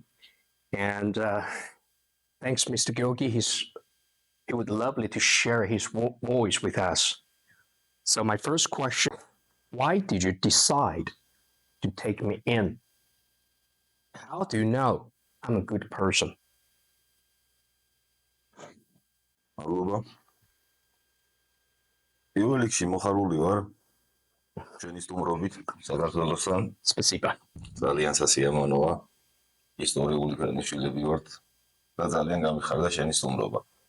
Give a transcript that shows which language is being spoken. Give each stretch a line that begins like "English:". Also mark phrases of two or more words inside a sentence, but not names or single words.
English: And thanks, Mr. Giogi. He would lovely to share his voice with us. So my first question, why did you decide to take me in? How do you know I'm a good person?
Georgian: მადლობა. პირველ რიგში მოხარული ვარ ჩვენი სტუმრობით საქართველოსთან.
Russian: Спасибо.
Georgian: ძალიან სასიამოვნოა. ისტორიული ფერმიშილები ვართ და ძალიან გამიხარდა შენი სტუმრობა.